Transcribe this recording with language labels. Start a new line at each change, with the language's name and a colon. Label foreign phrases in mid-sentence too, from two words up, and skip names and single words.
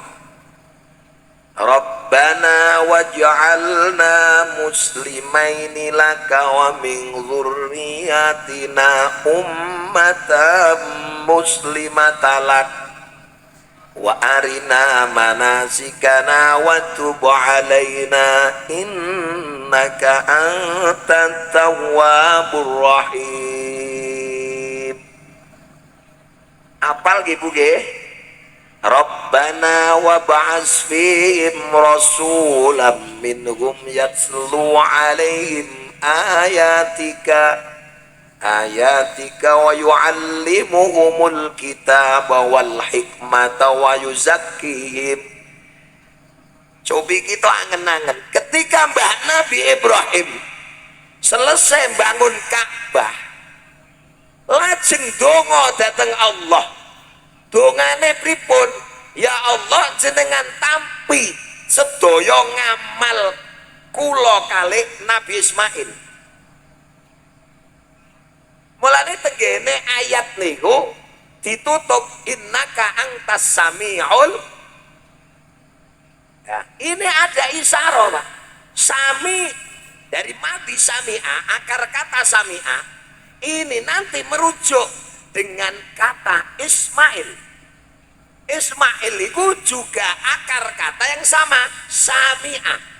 Arabic: ربنا واجعلنا مسلمين لك ومن ذريتنا أمة مسلمة لك وأرنا مناسكنا وتب علينا إنك أنت التواب الرحيم.
Javanese: Apal nggih Bu nggih?
Arabic: ربنا وابعث فيهم رسولا منهم يتلو عليهم آياتك ويعلمهم الكتاب والحكمة ويزكيهم.
Javanese: Cobi kita angen-angen ketika Mbah Nabi Ibrahim selesai bangun Ka'bah lajeng donga dhateng Allah. Dongane pripun? Ya Allah jenengan tampi sedaya ngamal kula kalih Nabi Ismail. Mulane tenggene ayat niku ditutup
Arabic: إنك أنت السميع.
Indonesian: Ya, ini ada isyarah Pak. Sami dari mati sami'a, akar kata sami'a ini nanti merujuk dengan kata Ismail. Ismail itu juga akar kata yang sama, sami'ah.